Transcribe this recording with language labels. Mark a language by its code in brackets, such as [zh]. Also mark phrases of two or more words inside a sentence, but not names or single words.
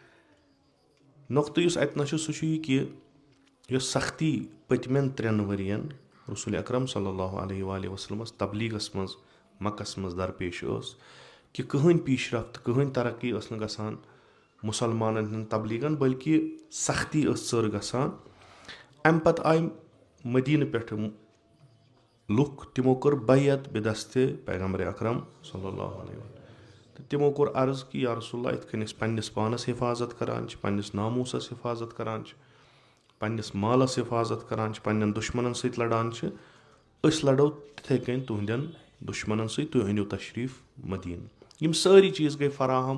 [ks] نۄقطہٕ یُس اتنس چھُ سُہ چھُ یہِ کہِ یۄس سختی پٔتمٮ۪ن 3 ؤرین رسول اکرم [ar] صلی اللہ علیہ وآلہ وسلمس [ks] تبلیغس منٛز مکس منٛز درپیش ٲس کہِ کٕہٕنۍ پیش رفت کٕہٕنۍ ترقی ٲس نہٕ گژھان مُسلمانن ہٕنٛدٮ۪ن تبلیغن بٔلکہِ سختی ٲس ژٔر گژھان. امہِ پتہٕ آیہِ مدیٖنہٕ پٮ۪ٹھٕ لُکھ تِمو کٔر بیعت بِدستِ پیغمبر اکرم [ar] صلی اللہ علیہ وسلم [ks] تہٕ تِمو کوٚر عرض کہِ [ar] یا رسول اللہ [ks] یِتھ کٔنۍ أسۍ پننِس پانس حفاظت کران چھِ پننِس ناموٗسس حفاظت کران چھِ پننِس مالس حفاظت کران چھِ پننٮ۪ن دُشمنن سۭتۍ لڑان چھِ أسۍ لڑو تِتھٕے کٔنۍ تُہنٛدٮ۪ن دُشمنن سۭتۍ تُہۍ أنِو تشریٖف مدیٖنہٕ. یِم سٲری چیٖز گٔے فراہم.